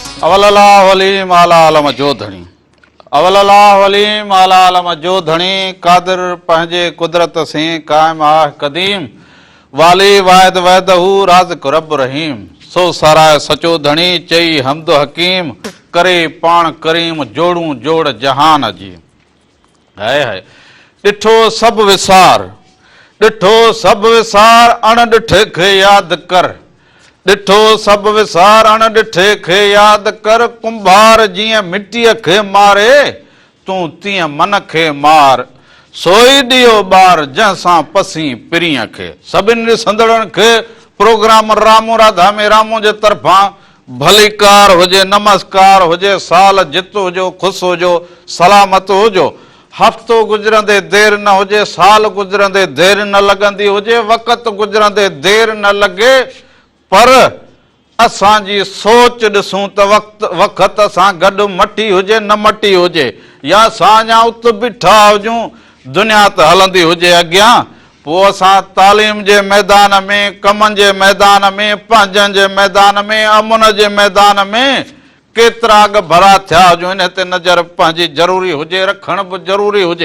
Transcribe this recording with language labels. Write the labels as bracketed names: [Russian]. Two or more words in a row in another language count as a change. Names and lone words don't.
[Sindhi] अवलल्लाह वलीम आला आलम जो धणी अवलल्लाह वलीम आला आलम जो धणी कादिर पंहिंजे कुदरत से कायम आह कदीम वाली वाहिद वहदहू राज़िक़ रब रहीम सो साराय सचो धणी चई हमद हकीम करे पाण करीम जोड़ू जोड़ जहान जी। हाय हाय ॾिठो सभु विसार अण ॾिठे खे यादि कर ॾिठो सभु विसार अण ॾिठे खे यादि कर कुंभार जीअं मिटीअ खे मारे तूं तीअं मन खे मार सोई ॾियो ॿार जंहिंसां पसी पिरीअ खे। सभिनी ॾिसंदड़नि खे प्रोग्राम रामू राधा में रामू जे तरफ़ां भलीकार हुजे नमस्कार हुजे साल जित हुजो ख़ुशि हुजो सलामत हुजो हफ़्तो गुज़रंदे देर न हुजे साल गुज़रंदे देर न लॻंदी हुजे वक़्त गुज़रंदे देर न लॻे पर असांजी सोच ॾिसूं त वक़्त सां गॾु मटी हुजे न मटी हुजे या असां अञा उत बीठा हुजूं दुनिया त हलंदी हुजे अॻियां पोइ असां तालीम जे मैदान में कमनि जे मैदान में पंहिंजनि जे मैदान में अमुन जे मैदान में केतिरा अॻ भरा थिया हुजूं इन ते नज़र पंहिंजी ज़रूरी हुजे रखण बि ज़रूरी हुजे।